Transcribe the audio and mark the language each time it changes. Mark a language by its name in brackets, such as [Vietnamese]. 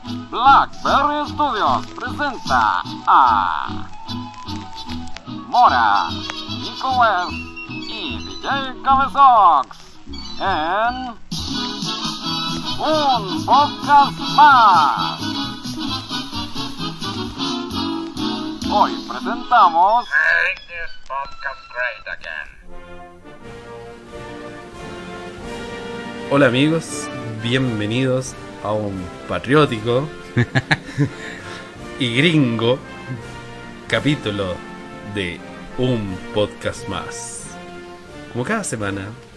[Spanish] BlackBerry Studios presenta a Mora, Nico West y DJ Cabezox en un podcast más. Hoy presentamos [English] Make this podcast great again. [Spanish] Hola amigos, bienvenidos a un patriótico y gringo capítulo de un podcast más. Como cada semana.